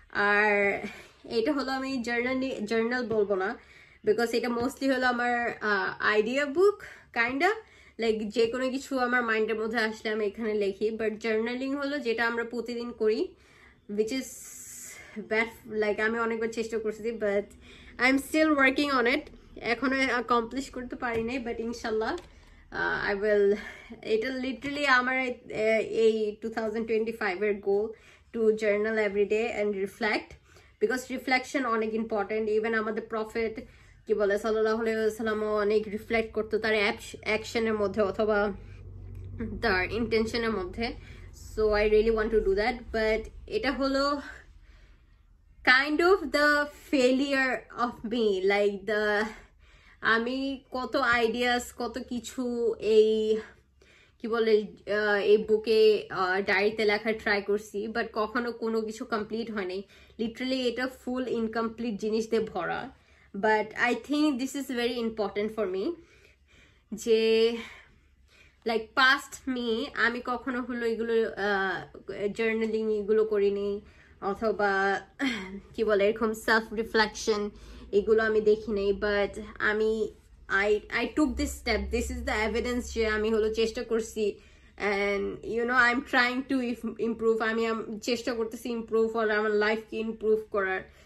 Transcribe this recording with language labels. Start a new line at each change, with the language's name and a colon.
Bangla: আর এটা হলো আমি জার্নাল বলবো না, বিকজ এটা মোস্টলি হলো আমার আইডিয়া বুক কাইন্ডা, লাইক যে কোনো কিছু আমার মাইন্ডের মধ্যে আসলে আমি এখানে লিখি। বাট জার্নালিং হলো যেটা আমরা প্রতিদিন করি,
English: which is bad,
Bangla: লাইক আমি অনেকবার চেষ্টা করছি,
English: but I am still working on it,
Bangla: এখনো অ্যাকমপ্লিশ করতে পারি নাই, বাট ইনশাল্লাহ
English: I will, এটা literally আমার এই 2025 এর goal to journal every day and reflect, because reflection অনেক important.
Bangla: even আমাদের prophet কি বলে
Arabic: সাল্লাল্লাহু আলাইহি ওয়াসাল্লাম
Bangla: অনেক রিফ্লেক্ট করতো তার অ্যাকশনের মধ্যে অথবা তার ইন্টেনশনের মধ্যে.
English: so I really want to do that, but
Bangla: এটা হলো
English: kind of the failure of me, like the
Bangla: আমি কত আইডিয়াস কত কিছু এই কি বলে এই বুকে ডায়েরিতে লেখার ট্রাই করছি, বাট কখনো কোনো কিছু কমপ্লিট হয়নি. লিটারালি এটা ফুল ইনকমপ্লিট জিনিস দিয়ে ভরা.
English: but I think this is very important for me,
Bangla: যে লাইক পাস্ট মি আমি কখনো হলো এগুলো জার্নালিং এগুলো করিনি, অথবা কি বলে এরকম সেলফ রিফ্লেকশন এগুলো আমি দেখি নাই.
English: But আমি I took this step. This is the evidence
Bangla: যে আমি হলো চেষ্টা করছি,
English: and you know I'm trying to improve.
Bangla: আমি চেষ্টা করতেছি improve or আমার লাইফকে improve করার.